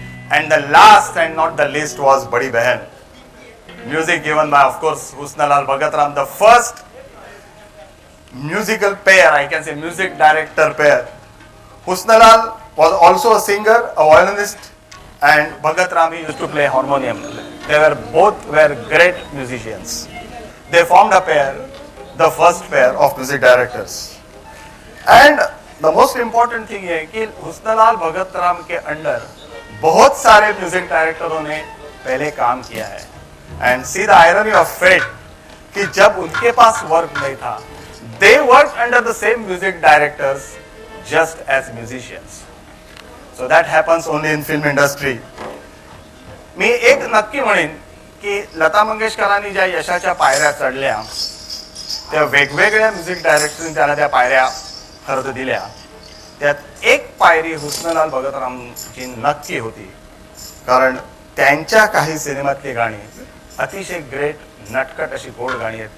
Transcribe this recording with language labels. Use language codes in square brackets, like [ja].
[en] And the last and not the least was Badi Behan. Music given by, of course, Husnalal Bhagat Ram, the first musical pair, I can say music director pair. Husnalal was also a singer, a violinist, and Bhagat Ram used to play harmonium. They were both great musicians. They formed a pair, the first pair of music directors. And the most important thing [hi] है कि हुस्नलाल भगत राम के under बहुत सारे music डायरेक्टरों ने पहले काम किया है. [en] And see the irony of fate [hi] कि जब उनके पास वर्क नहीं था, [en] they worked under the same music directors just as musicians. So that happens only in film industry. [mr] मी एक नक्की म्हणेन की लता मंगेशकरांनी ज्या यशाच्या पायऱ्या चढल्या त्या वेगवेगळ्या म्युझिक डायरेक्टरनी त्यांना त्या पायऱ्या खरं दिल्या. त्यात एक पायरी हुस्नलाल भगतरामची नक्की होती, कारण त्यांच्या काही सिनेमातली गाणी अतिशय ग्रेट नटखट अशी गोड गाणी आहेत.